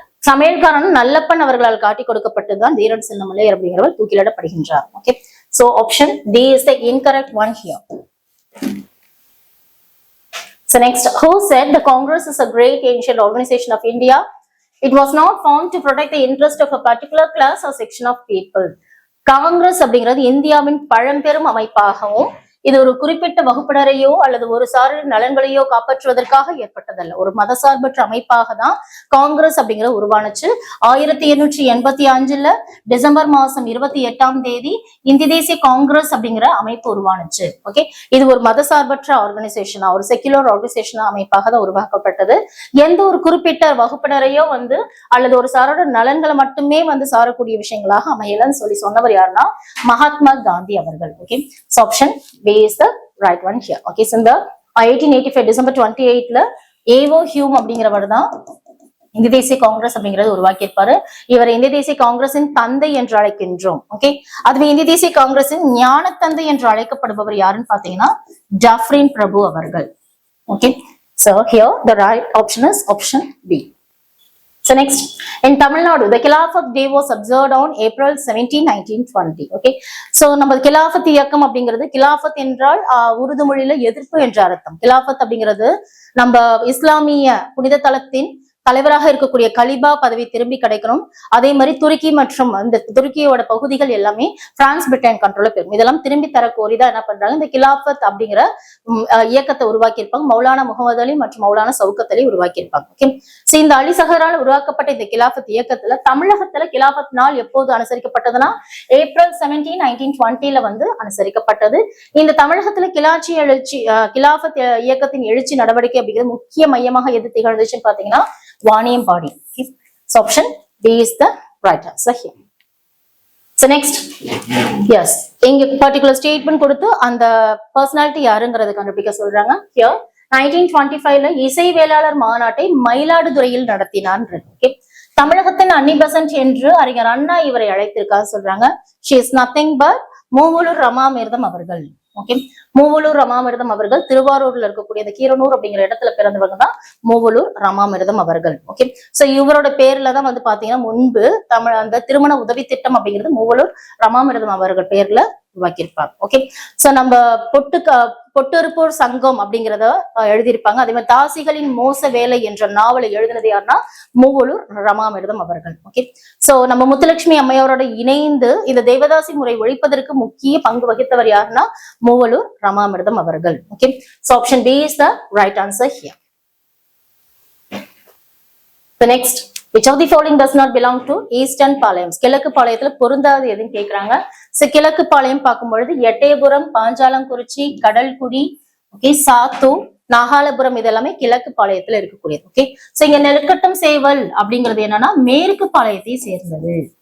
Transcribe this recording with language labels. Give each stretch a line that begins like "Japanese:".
Tamil: சமையல்காரன் நல்லப்பன் அவர்களால் காட்டி கொடுக்கப்பட்டதுதான் தீரன் சின்னமலை அப்படிங்கிறவர் தூக்கிலிடப்படுகின்றார்.
English: Okay, so option D is the incorrect one here. So next, who said the Congress is a great ancient organization of India? It was not formed to protect the interest of a particular class or section of people.
Tamil: Congress அப்படிங்கிறது இந்தியாவின் பழம்பெரும் அமைப்பாகவும் இது ஒரு குறிப்பிட்ட வகுப்பினரையோ அல்லது ஒரு சாரின் நலன்களையோ காப்பாற்றுவதற்காக ஏற்பட்டதல்ல. ஒரு மதசார்பற்ற அமைப்பாக தான் காங்கிரஸ் அப்படிங்கிற உருவானுச்சு. 1885 டிசம்பர் மாசம் 28 இந்திய தேசிய காங்கிரஸ் அப்படிங்கிற அமைப்பு உருவானுச்சு. ஓகே, இது ஒரு மதசார்பற்ற ஆர்கனைசேஷனா, ஒரு செக்குலர் ஆர்கனைசேஷனா அமைப்பாக தான் உருவாக்கப்பட்டது. எந்த ஒரு குறிப்பிட்ட வகுப்பினரையோ அல்லது ஒரு சாரோட நலன்களை மட்டுமே சாரக்கூடிய விஷயங்களாக அமையலன்னு சொன்னவர் யாருன்னா மகாத்மா காந்தி அவர்கள்.
English: Okay, option B is the right one here. Okay, so in the 1885 December 28
Tamil: ஏவோ Hume அப்படிங்கிறவர் தான் இந்திய தேசிய காங்கிரஸ் அப்படிங்கறது உருவாக்கியிருப்பாரு. இவர் இந்திய தேசிய காங்கிரசின் தந்தை என்று அழைக்கின்றோம். ஓகே, அதுவே இந்திய தேசிய காங்கிரசின் ஞான தந்தை என்று அழைக்கப்படுபவர் யாருன்னு பாத்தீங்கன்னா ஜாஃப்ரின் பிரபு அவர்கள்.
English: Okay, so here the right option is option B. So next, in Tamil Nadu, the Khilafat Day was observed on April 17, 1920.
Tamil: Okay, so நம்ம கிலாஃபத் இயக்கம் அப்படிங்கிறது, கிலாஃபத் என்றால் உருது மொழியில எதிர்ப்பு என்ற அர்த்தம். கிலாஃபத் அப்படிங்கிறது நம்ம இஸ்லாமிய புனித தலத்தின் தலைவராக இருக்கக்கூடிய கலிபா பதவி திரும்பி கிடைக்கணும். அதே மாதிரி துருக்கி மற்றும் இந்த துருக்கியோட பகுதிகள் எல்லாமே பிரான்ஸ் பிரிட்டன் கண்ட்ரோல போயிடும். இதெல்லாம் திரும்பி தர கோரிதான் என்ன பண்றாங்க, இந்த கிலாஃபத் அப்படிங்கிற இயக்கத்தை உருவாக்கி இருப்பாங்க. மௌலானா முகமது அலி மற்றும் மௌலானா சவுக்கத் அலி உருவாக்கி இருப்பாங்க. ஓகே, சோ இந்த அலி சஹரால் உருவாக்கப்பட்ட இந்த கிலாஃபத் இயக்கத்துல தமிழகத்துல கிலாஃபத் நாள் எப்போது அனுசரிக்கப்பட்டதுன்னா ஏப்ரல் 17, 1920 அனுசரிக்கப்பட்டது. இந்த தமிழகத்துல கிலாஃபத் இயக்கத்தின் எழுச்சி நடவடிக்கை அப்படிங்கிறது முக்கிய மையமாக எது திகழ்ந்துச்சுன்னு பாத்தீங்கன்னா Vaniyambadi.
English: Okay, so option B is the right answer here.
Tamil: So next, yes, இங்க particular statement கொடுத்து அந்த personality யாருங்கிறது கண்டுபிடிக்க சொல்றாங்க. Here 1925 இசை வேளாளர் மாநாட்டை மயிலாடுதுறையில் நடத்தினார். Okay, தமிழகத்தின் அன்னி பெசன்ட் என்று அறிஞர் அண்ணா இவரை அழைத்திருக்காரு சொல்றாங்க.
English: She is nothing but Moovalur Ramamirtham அவர்கள்.
Tamil: ஓகே, மூவலூர் ரமாமிர்தம் அவர்கள் திருவாரூர்ல இருக்கக்கூடிய இந்த கீரனூர் அப்படிங்கிற இடத்துல பிறந்தவங்க தான் மூவலூர் ரமாமிர்தம் அவர்கள். ஓகே, சோ இவரோட பேர்ல தான் பாத்தீங்கன்னா முன்பு அந்த திருமண உதவி திட்டம் அப்படிங்கிறது மூவலூர் ரமாமிர்தம் அவர்கள் பேர்ல உருவாக்கியிருப்பாங்க. ஓகே, சோ நம்ம பொட்டுருப்போர் சங்கம் அப்படிங்கிறத எழுதியிருப்பாங்க. அதே மாதிரி தாசிகளின் மோச வேலை என்ற நாவலை எழுதினது யாருன்னா மூவலூர் ரமாமிர்தம் அவர்கள். ஓகே, சோ நம்ம முத்துலட்சுமி அம்மையாரோட இணைந்து இந்த தேவதாசி முறை ஒழிப்பதற்கு முக்கிய பங்கு வகித்தவர் யாருன்னா மூவலூர் ரமாமிர்தம் அவர்கள்.
English: Okay, so option B is the right answer here. The next, which of the following does not belong to Eastern Palayam?
Tamil: கிழக்கு பாளையத்துல பொருந்தாது எதுன்னு கேக்குறாங்க. கிழக்கு பாளையம் பார்க்கும் பொழுது எட்டயபுரம், பாஞ்சாலங்குறிச்சி, கடல்குடி, ஓகே, சாத்தூர், நாகாலபுரம் இதெல்லாமே கிழக்கு பாளையத்துல இருக்கக்கூடியது. ஓகே, சோ இங்க நெற்கட்டம் சேவல் அப்படிங்கிறது என்னன்னா மேற்கு பாளையத்தை சேர்ந்தது.